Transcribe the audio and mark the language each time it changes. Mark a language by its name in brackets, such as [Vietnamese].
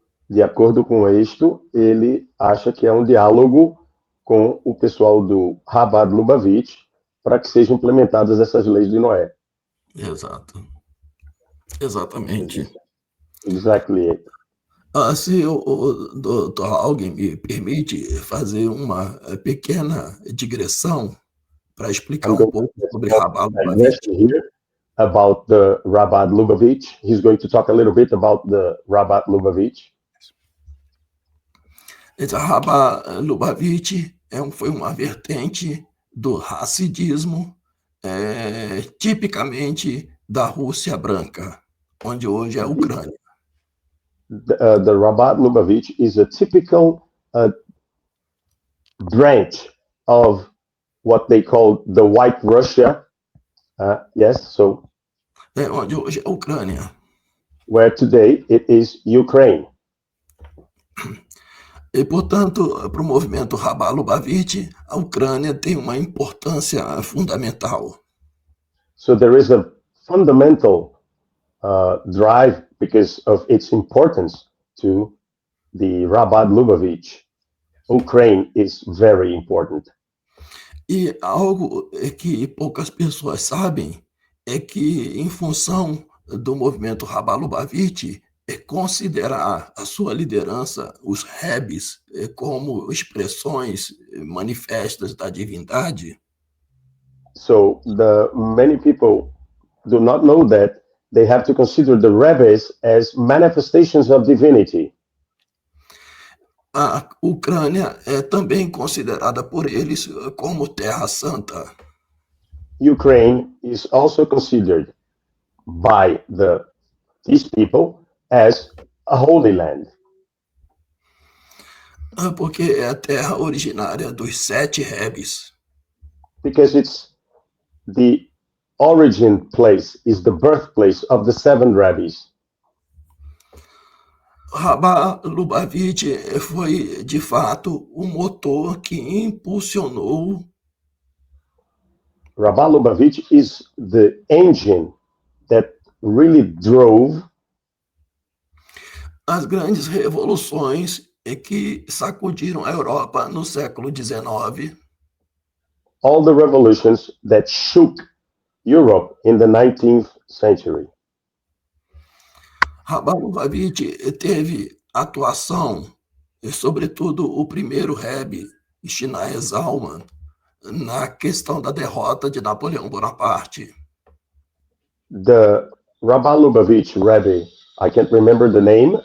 [Portuguese] De acordo com isto, ele acha que é um diálogo com o pessoal do Chabad Lubavitch para que sejam implementadas essas leis de Noé. Exato. Exatamente. [English] Exactly it. [Portuguese] Se o Dr. Haugen me permite fazer uma pequena digressão para explicar um pouco sobre Rabá Lubavitch. [English] Here about the Rabbah Lubavitch. He's going to talk a little bit about the Rabbah Lubavitch. [Portuguese] Esse Rabá Lubavitch foi uma vertente do Hassidismo, tipicamente da Rússia branca, onde hoje é a Ucrânia. [English] The Rabbah Lubavitch is a typical branch of what they call the White Russia, Yes, so [Portuguese] onde hoje é a Ucrânia. [English] where today it is Ukraine. [Portuguese] E, portanto, para o movimento Rabá Lubavitch, a Ucrânia tem uma importância fundamental. [English] So there is a fundamental drive because of its importance to the Rabat Lubavitch. Ukraine is very important. [Portuguese] E algo que poucas pessoas sabem é que, em função do movimento Rabá Lubavitch, é considerar a sua liderança, os rebes, como expressões manifestas da divindade. [English] So the many people do not know that they have to consider the rabbis as manifestations of divinity. [Portuguese] A Ucrânia é também considerada por eles como Terra Santa. [English] Ukraine is also considered by these people as a holy land [Portuguese] Porque é a terra originária dos 7 rebes. [English] because it's the origin place, is the birthplace of the 7 rabbis. [Portuguese] Rabá Lubavitch foi, de fato, o motor que impulsionou [English] Rabbah Lubavitch is the engine that really drove [Portuguese] as grandes revoluções que sacudiram a Europa no século XIX. [English] all the revolutions that shook Europe in the 19th century. [Portuguese] Rabá Lubavitch teve atuação, sobretudo o primeiro rebe, Schneier Zalman, na questão da derrota de Napoleão Bonaparte. [English] The Rabbah Lubavitch Rebbe, I can't remember the name,